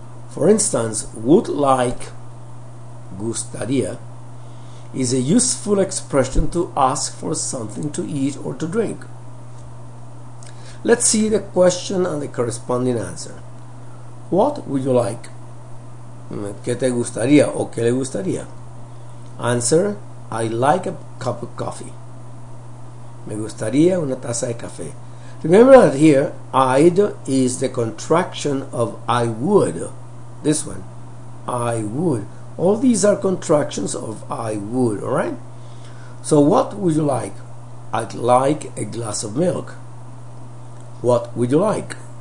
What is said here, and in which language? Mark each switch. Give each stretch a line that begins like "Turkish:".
English: For instance, would like, gustaría, is a useful expression to ask for something to eat or to drink. Let's see the question and the corresponding answer. What would you like?
Spanish: ¿Qué te gustaría o qué le gustaría?
English: Answer, I like a cup of coffee.
Spanish: Me gustaría una taza de café.
English: Remember that here, I'd is the contraction of I would. This one, I would. All these are contractions of I would, alright? So what would you like? I'd like a glass of milk. What would you like?